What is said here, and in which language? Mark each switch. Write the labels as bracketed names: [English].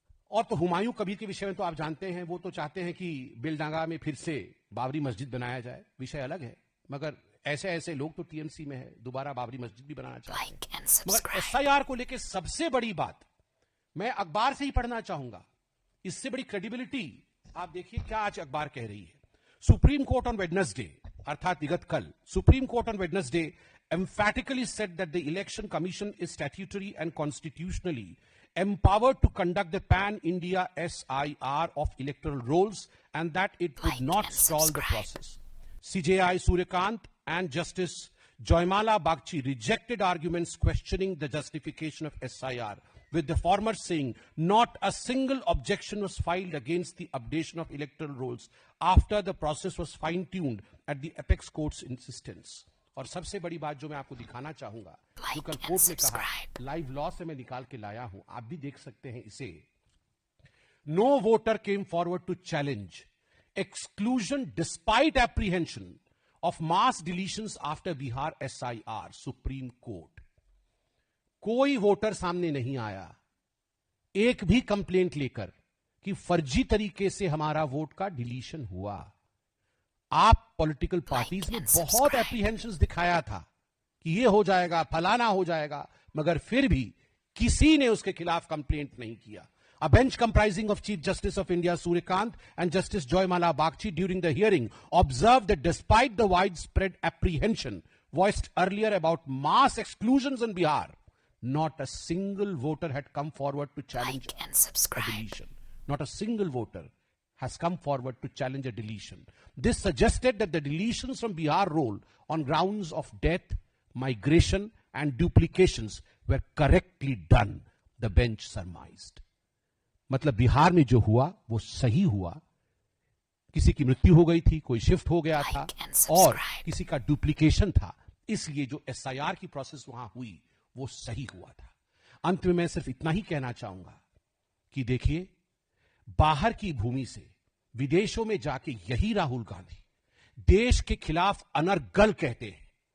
[Hindi] और तो हुमायूं कबीर के विषय में तो आप जानते हैं, वो तो चाहते हैं कि बेलडांगा में फिर से बाबरी मस्जिद बनाया जाए, विषय अलग है, मगर ऐसे ऐसे लोग तो टीएमसी में है, दोबारा बाबरी मस्जिद भी बनाना चाहते हैं। मगर एसआईआर को लेकर सबसे बड़ी बात मैं अखबार से ही पढ़ना चाहूंगा, इससे बड़ी क्रेडिबिलिटी आप देखिए क्या आज अखबार कह रही है। [English] Supreme Court on Wednesday, [Hindi] अर्थात विगत कल, [English] Supreme Court on Wednesday emphatically said that the election commission is statutory and constitutionally empowered to conduct the pan-India SIR of electoral rolls and that it would not stall the process. CJI Suryakant and Justice Joymala Bagchi rejected arguments questioning the justification of SIR, with the former saying not a single objection was filed against the updation of electoral rolls after the process was fine-tuned at the apex court's insistence. [Hindi] और सबसे बड़ी बात जो मैं आपको दिखाना चाहूंगा, जो कल कोर्ट ने कहा, लाइव लॉ से मैं निकाल के लाया हूं, आप भी देख सकते हैं इसे। [English] No voter came forward to challenge exclusion despite apprehension of mass deletions after Bihar SIR, Supreme Court. [Hindi] कोई वोटर सामने नहीं आया एक भी कंप्लेंट लेकर कि फर्जी तरीके से हमारा वोट का डिलीशन हुआ। आप पॉलिटिकल पार्टीज ने बहुत एप्रीहेंशंस दिखाया था कि ये हो जाएगा, फलाना हो जाएगा, मगर फिर भी किसी ने उसके खिलाफ कंप्लेंट नहीं किया। [English] A bench comprising of Chief Justice of India Suryakant and Justice Joymala Bagchi during the hearing observed that despite the widespread apprehension voiced earlier about mass exclusions in Bihar, not a single voter had come forward to challenge a deletion. Not a single voter has come forward to challenge a deletion. This suggested that the deletions from Bihar roll on grounds of death, migration and duplications were correctly done, the bench surmised. [Hindi] मतलब बिहार में जो हुआ वो सही हुआ। किसी की मृत्यु हो गई थी, कोई शिफ्ट हो गया था और किसी का डुप्लीकेशन था, इसलिए जो SIR की प्रोसेस वहां हुई वो सही हुआ था। अंत में मैं सिर्फ इतना ही कहना चाहूंगा कि देखिए, बाहर की भूमि से विदेशों में जाके यही राहुल गांधी देश के खिलाफ अनर्गल कहते हैं।